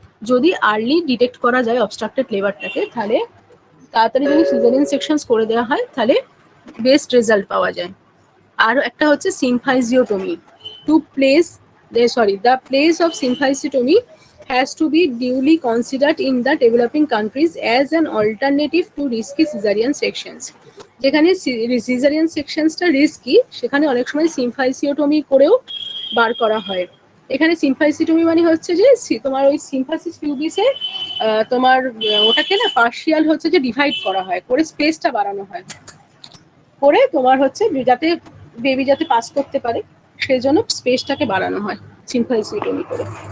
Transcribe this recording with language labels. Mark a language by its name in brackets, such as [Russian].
[Bangla] যদি early detect করা যায় অবস্ট্রাক্টেড লেবারটাকে তাহলে তাড়াতাড়ি যদি সিজারিয়ান সেকশনস করে দেওয়া হয় তাহলে বেস্ট রেজাল্ট পাওয়া যায়। আর একটা হচ্ছে সিম্ফাইজিওটমি, [English] the place of symphysiotomy has to be duly considered in the developing countries as an alternative to risky cesarean sections. [Bangla] যেখানে সিজারিয়ান সেকশনসটা রিস্কি সেখানে অনেক সময় সিম্ফাইসিওটমি করেও বার করা হয়। এখানে সিম্ফাইসিওটমি মানে হচ্ছে যে তোমার ওই সিম্ফাসিস পিউবিসে তোমার ওটাকে না পার্শিয়াল হচ্ছে যে ডিভাইড করা হয়, করে স্পেসটা বাড়ানো হয়, করে তোমার হচ্ছে যাতে বেবি যাতে পাস করতে পারে সেই জন্য স্পেসটাকে বাড়ানো হয় সিম্ফাইসিওটমি করে।